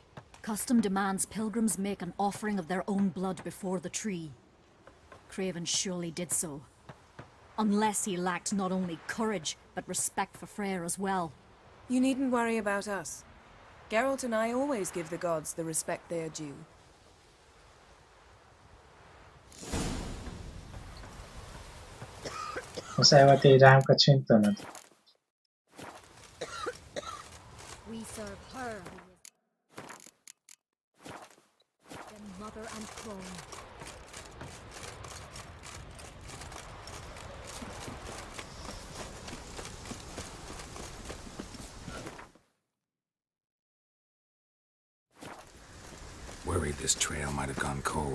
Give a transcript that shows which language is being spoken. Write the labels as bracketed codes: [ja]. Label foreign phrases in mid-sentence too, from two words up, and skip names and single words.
[en] Custom demands pilgrims make an offering of their own blood before the tree. Craven surely did so. Unless he lacked not only courage, but respect for Freyr as well. You needn't worry about us. Geralt and I always give the gods the respect they are due. [hu] Muszáj volt így rám kacsintanod. [en] We serve her who is the mother and throne. Worried this trail might have gone cold.